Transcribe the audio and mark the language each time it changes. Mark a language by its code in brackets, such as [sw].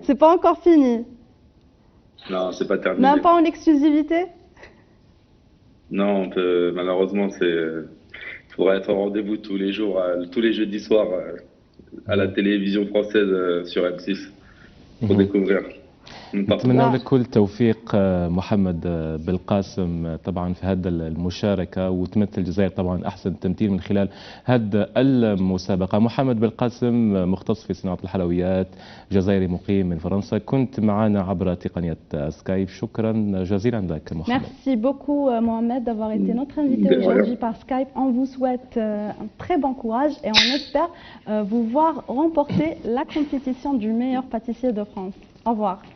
[fr] C'est pas encore fini. Non, c'est pas terminé. Même pas en exclusivité? Non, malheureusement, faudra être au rendez-vous tous les jours, tous les jeudis soirs à la télévision française sur M6 pour découvrir. [ar] نتمنى لك كل التوفيق محمد بالقاسم طبعا في هذا المشاركة، وتمثل الجزائر طبعا أحسن تمثيل من خلال هذا المسابقة. محمد بالقاسم مختص في صناعة الحلويات، جزائري مقيم من فرنسا، كنت معنا عبر تقنية سكايب. شكرا جزيلا لك محمد. [fr] Merci beaucoup Mohamed d'avoir été notre invité De rien. aujourd'hui par Skype. On vous souhaite un très bon courage et on espère vous voir remporter la compétition du meilleur pâtissier de France. Au revoir.